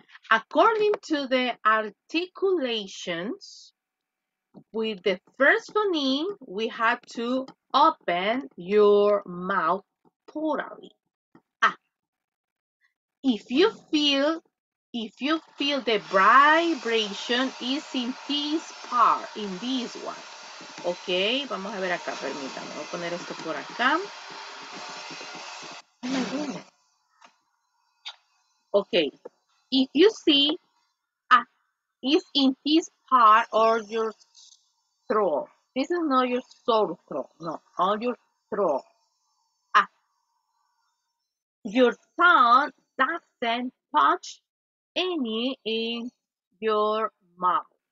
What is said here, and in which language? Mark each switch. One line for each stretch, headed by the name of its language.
English: According to the articulations, with the first phoneme, we have to open your mouth totally. Ah. If you feel the vibration is in this part, in this one.
Spanish: Ok, vamos a ver acá, permítame, voy a poner esto por acá.
English: Oh my goodness. Okay, if you see is in this part or your throat. This is not your sore throat, no, on your throat. Your tongue doesn't touch any in your mouth.